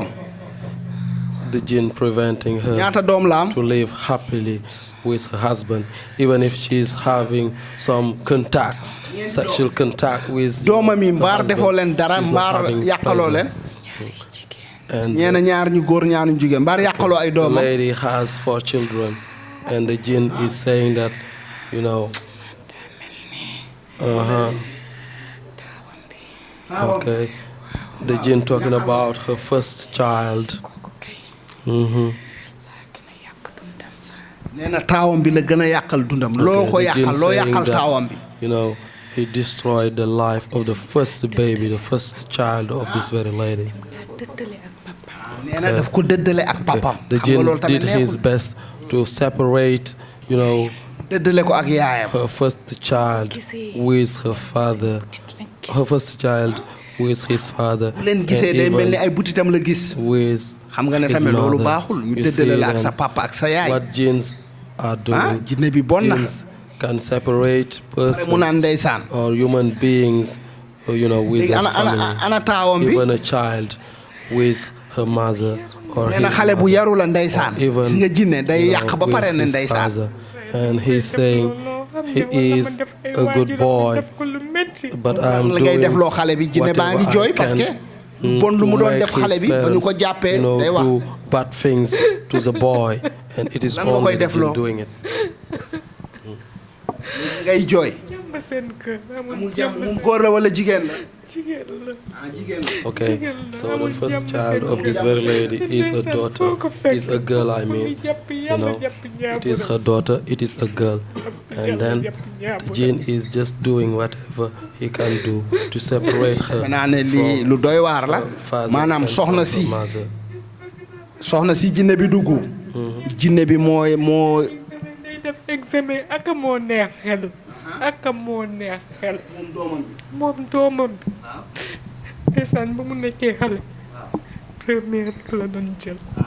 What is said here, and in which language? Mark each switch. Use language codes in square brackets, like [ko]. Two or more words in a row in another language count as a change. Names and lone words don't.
[en] The jinn preventing her [wo] ñaata doom la am. [en] To live happily with her husband, even if she's having some contacts, sexual contact with [wo] doomam yi mbaar defoo leen dara mbaar yàqaloo leen. And ñeena ñaar ñu góor ñaar ñu jigéen mbaar yàqaloo ay doomam. [en] The lady has 4 children and the jinn is saying that, you know, okay, the jinn talking about her first child. [wo] nee na taawam bi la gën a yàqal dundam. loo ko yàqal loo yàqal taawam bi. [en] You know, he destroyed the life of the first baby, the first child of this very lady. [wo] nee na daf ko dëddale ak papam. [en] The jinn did his best to separate, you know, [wo] dëddale ko ak yaayam. [en] her first child with her father, her first child with his father. [wo] bu leen gisee day mel ni ay butitam la gis. [en] With [wo] xam nga ne tamit loolu baaxul ñu dëddale la ak sa papa ak sa yaay. [en] What jinns are doing. [wo] jinne bi bon na. [en] Jinns can separate persons [wo] mu naan ndeysaan. [en] or human beings, you know, with a family. [wo] ana taawam bi. [en] Even a child with her mother or [wo] nee na xale bu yaru la ndeysaan. si nga jinne day yàq ba pare ne ndeysaan. [en] And he's saying he is a good boy, but I'm doing [wo] def loo xale bi jinne baa ngi jooy [fr] parce que [wo] bon lu mu [en] to [wo] doon [en] make [wo] def xale [en] his [wo] bi ba ñu ko [en] parents, [wo] jàppee [en] you know, [wo] day wax [en] do bad things to the boy, and it is [wo] Lan nga koy [en] only the [wo] def [en] jinn [wo] loo? [en] doing it. [wo] ngay jooy jàmm seen kër amul jàmm moom góor la wala jigéen la jigéen la jigéen la [en] Okay, [wo] Jigéen la, [en] so the [wo] amul [en] first [wo] jàmm [en] child [wo] seen [en] of this very lady is a [wo] Ndeysaan, [en] daughter, [wo] foo ko fekk, [en] is a girl, I [wo] mu [en] mean. [wo] ngi jàpp [en] You [wo] yàlla [en] know, [wo] jàpp [en] it is [wo] ñaaburam. [en] her daughter, it is a girl. And [wo] Yàlla [en] then [wo] jàpp [en] the [wo] ñaaburam. [en] jinn is just doing whatever he can do to separate her [wo] naa ne lii [en] from [wo] lu doy waar la [en] her father [wo] maanaam [en] and [wo] soxna [en] from [wo] si [en] her mother. [wo] soxna si jinne bi dugg jinne bi moo day def examen ak moo neex xel ak moo neex xel moom doomam bi ndeysaan ba mu nekkee xale première rek la doon jël